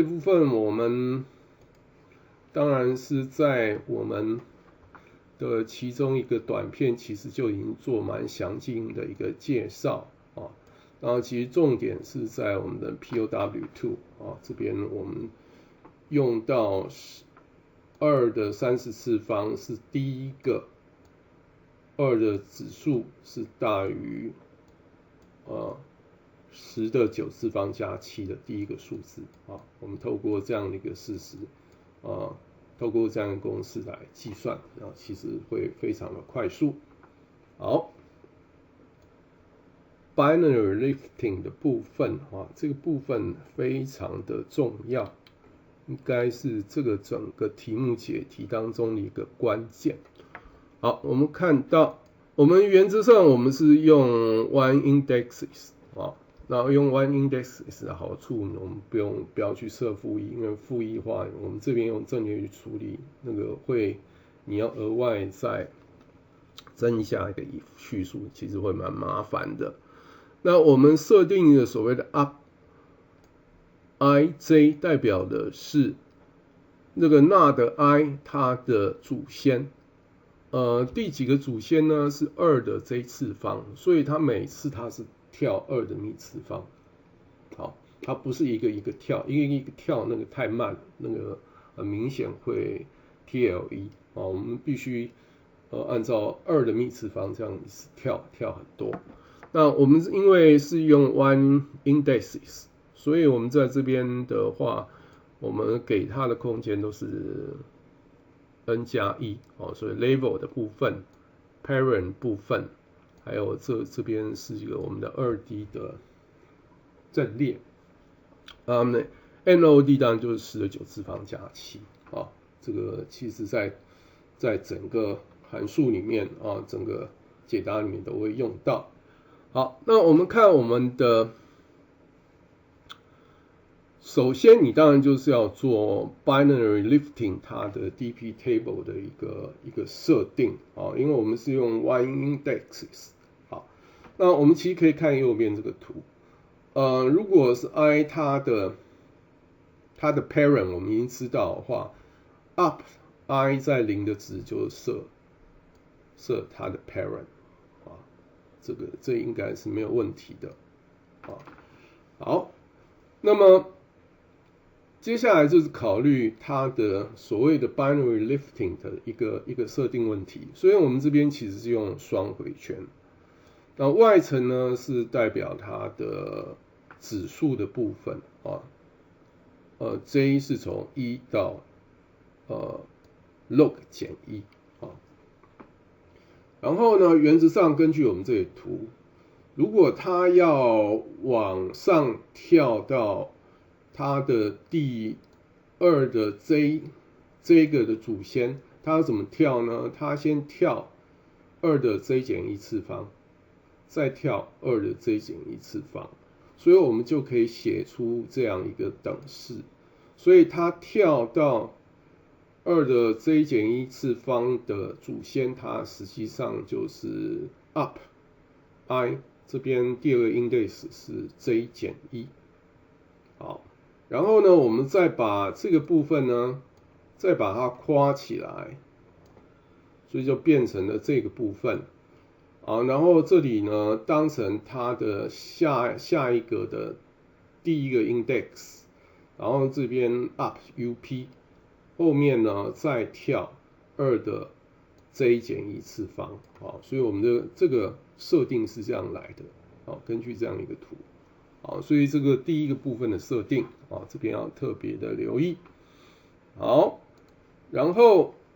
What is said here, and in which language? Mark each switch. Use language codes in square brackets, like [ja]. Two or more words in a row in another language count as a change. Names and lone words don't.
[zh] 部分我們當然是在我們的其中一個短片其實就已經做蠻詳盡的一個介紹然後其實重點是在我們的 POW2 這邊我們用到2的30次方是第一個2的指數是大於 10的9次方加7的第一個數字我們透過這樣的一個事實透過這樣的公式來計算其實會非常的快速。好， [en] binary lifting [zh] 的部分這個部分非常的重要，應該是這個整個題目解題當中的一個關鍵。好，我們看到我們原則上我們是用 [en] one indexes [zh] 然後用 [en] one indexes [zh] 的好處我們不要去設負一，因為負一的話我們這邊用陣列去處理那個你要額外再增加一個序數，其實會蠻麻煩的。那我們設定的所謂的 up ij 代表的是那個 NOD i 它的祖先第幾個祖先呢？是2的 j 次方，所以它每次它是跳2的幂次方。好，它不是一個一個跳，一個跳那個太慢，那個很明顯會 TLE 我們必須按照2的幂次方這樣子跳很多。那我們因為是用 [en] one indexes， [zh] 所以我們在這邊的話，我們給它的空間都是 n 加1所以 level 的部分 parent 部分還有這邊是一個我們的2D 的陣列。NOD 當然就是10的9次方加7啊，這個其實在整個函數裡面啊，整個解答裡面都會用到。好，那我們看我們的，首先你當然就是要做 [en] binary lifting [zh] 它的 [en] DP table [zh] 的一個設定啊，因為我們是用 [en] one indexes。 [zh] 好，那我們其實可以看右邊這個圖，如果是 I 它的 parent 我們已經知道的話 ，up I 在0的值就設它的 parent 啊，這應該是沒有問題的啊。好，那麼接下來就是考慮它的所謂的 [en] binary lifting [zh] 的一個設定問題，所以我們這邊其實是用雙回圈。那外層呢是代表它的指數的部分啊。J 是從1到log 減1啊，然後呢，原則上根據我們這個圖，如果它要往上跳到它的第2的 J 這個的主線，它要怎麼跳呢？它先跳2的 J 減1次方，再跳2的 J 減1次方。所以我們就可以寫出這樣一個等式，所以它跳到2的 J 減1次方的主線，它實際上就是 up I 這邊第2個 index 是 J 減1。好，然後呢，我們再把這個部分呢，再把它括起來，所以就變成了這個部分。啊，然後這裡呢，當成它的下一個的第1個 index， 然後這邊 up up， 後面呢再跳2的 J 減1次方，好，所以我們的這個設定是這樣來的，好，根據這樣一個圖，好，所以這個第1個部分的設定，啊，這邊要特別的留意，好，然後